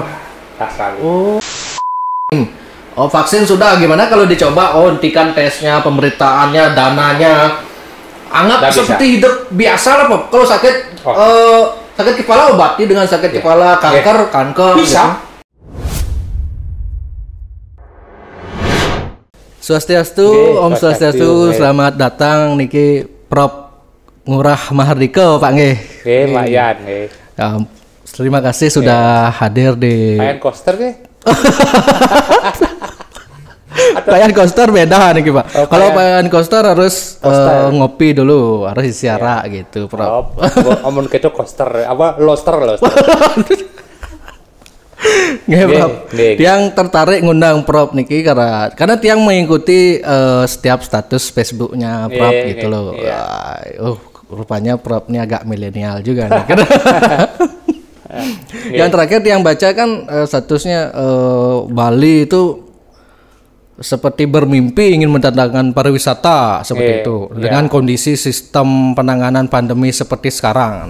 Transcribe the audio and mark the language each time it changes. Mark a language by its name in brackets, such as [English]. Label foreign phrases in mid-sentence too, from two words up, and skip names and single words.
[Indonesian] Tak selalu. Oh vaksin sudah, gimana kalau dicoba? Oh hentikan tesnya, pemberitaannya, dananya. Anggap seperti hidup biasa lah Prof. Kalau sakit sakit kepala obati dengan sakit kepala, kanker bisa. Gitu. [Balinese] Swastiastu, Om Swastiastu, selamat datang niki Prof Ngurah Mahardika Pak nggih. [Indonesian] Pak Yan nggih. Terima kasih sudah hadir di Pak Yan Koster nggih. Pak Yan Koster beda nih Pak. Kalau Pak Yan Koster harus ngopi dulu, harus isiara gitu, Prof. Omong keco Koster, apa loster. Nggih, Prof. Tiang tertarik ngundang Prof niki karena tiang mengikuti setiap status Facebooknya Prof gitu loh. Rupanya Prof ini agak milenial juga nih. Yang terakhir tiang baca kan statusnya Bali itu seperti bermimpi ingin mendatangkan pariwisata seperti itu dengan kondisi sistem penanganan pandemi seperti sekarang.